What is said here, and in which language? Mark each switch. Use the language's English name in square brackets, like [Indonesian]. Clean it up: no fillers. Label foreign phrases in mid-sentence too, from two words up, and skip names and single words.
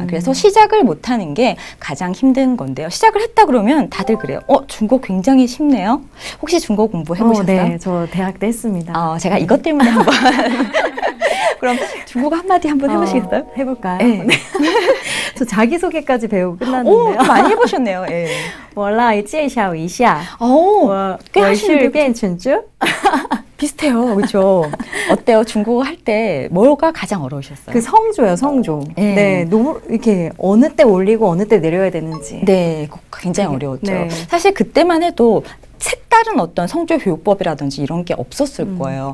[Korean] 그래서 시작을 못하는 게 가장 힘든 건데요. 시작을 했다 그러면 다들 그래요. 중국어 굉장히 쉽네요. 혹시 중국어 공부해보셨어요? 네, 저 대학 때 했습니다. 제가 이것 때문에 한번 그럼 중국어 한마디 한번 해보시겠어요? 해볼까요? 네. 저 자기소개까지 배우고 끝났는데요. 많이 해보셨네요. 예. [Chinese] 我来介绍一下 [Korean] 꽤 [Chinese] 我是 [Korean] 하시는데 卞晨珠 비슷해요. 그렇죠? 어때요? 중국어 할 때 뭐가 가장 어려우셨어요? 그 성조요, 성조. 네. 네, 너무 이렇게 어느 때 올리고 어느 때 내려야 되는지. 네, 굉장히 어려웠죠. 네. 사실 그때만 해도 색다른 어떤 성조 교육법이라든지 이런 게 없었을 거예요.